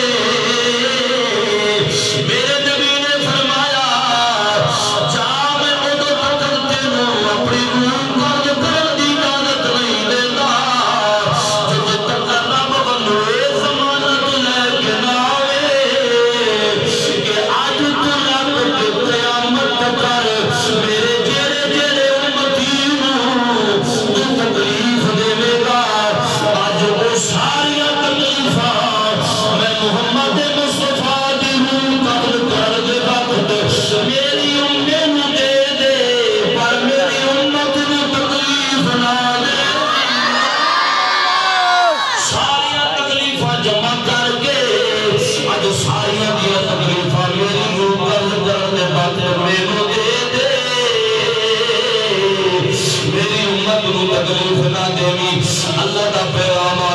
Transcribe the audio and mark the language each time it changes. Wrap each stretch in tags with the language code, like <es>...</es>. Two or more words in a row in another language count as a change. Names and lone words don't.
<pa>میرے نبی نے فرمایا جا میں ادو تک تینوں اپنی روح قبض کرن دی اجازت نہیں دیتا جب تک رب ونوں اے ضمانت لے کے نہ آوے کہ اج تو رب کے قیامت کر میرے جڑے جڑے امتی نوں تکلیف دے گا اج وہ ساری تکلیفاں میں محمد مصطفیٰ دی روح قبض کر دے وقت میری امت نوں دے دے پر میری امت نوں تکلیف نہ دے ساری تکلیفاں جمع کر کے اج ساری تکلیفاں میری روح قبض کر دے وقت میرے دے دے میری امت نوں تکلیف نہ دیویں اللہ دا پیغام آ</pa>